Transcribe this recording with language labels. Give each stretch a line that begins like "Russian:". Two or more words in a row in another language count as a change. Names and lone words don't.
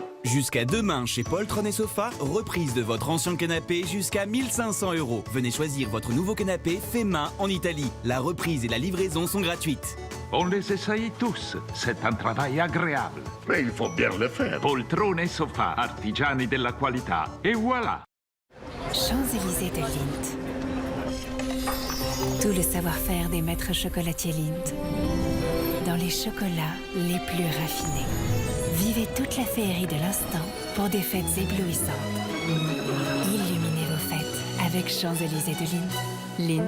French: Jusqu'à demain chez Poltron et Sofa, reprise de votre ancien canapé jusqu'à 1500 €. Venez choisir votre nouveau canapé fait main en Italie. La reprise et la livraison sont gratuites. On les essaye tous. C'est un travail agréable. Mais il faut bien le faire. Poltrone et Sofa,
Italian: artigiani della qualità.
French: Et voilà. Champs-Élysées de Lindt. Tout le savoir-faire des maîtres chocolatiers Lindt. Dans les chocolats les plus raffinés. Vivez toute la féerie de l'instant pour des fêtes éblouissantes. Illuminez vos fêtes avec Champs-Élysées de Lindt.